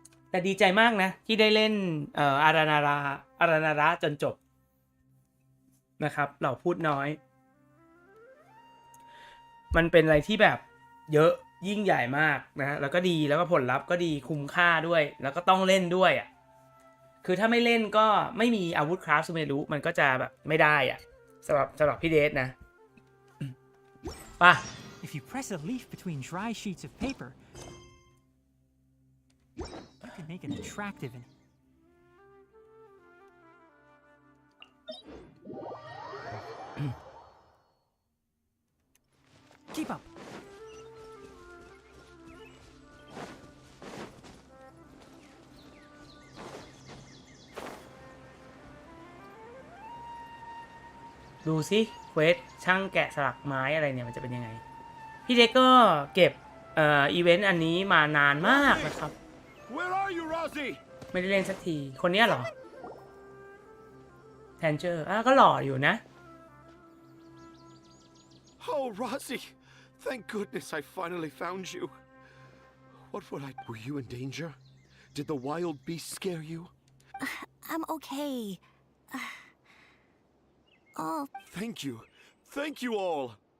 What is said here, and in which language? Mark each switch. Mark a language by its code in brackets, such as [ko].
[th] แต่ดีใจมากนะที่ได้เล่นอารานาระจนจบนะครับเราพูดน้อยมันเป็นอะไรที่แบบเยอะยิ่งใหญ่มากนะแล้วก็ดีแล้วก็ผลลัพธ์ก็ดีคุ้มค่าด้วยแล้วก็ต้องเล่นด้วยอ่ะคือถ้าไม่เล่นก็ไม่มีอาวุธคราฟซูเมรุมันก็จะแบบไม่ได้อ่ะสำหรับพี่เดชนะป่ะ [en] If you press a leaf between dry sheets of paper, you can make an attractive and keep up. [th] ดูสิเควสช่างแกะสลักไม้อะไรเนี่ยมันจะเป็นยังไงพี่เด็กก็เก็บอีเวนต์อันนี้มานานมากนะครับ [en] Where are you, Rosie? [th] ไม่ได้เล่นสักทีคนนี้เหรอแทนเจอร์ก็หล่ออยู่นะ [en] Oh, Rosie. Thank goodness I finally found you. What would I... Were you in danger? Did the wild beast scare you? I'm okay. Oh. Thank you. Thank you all.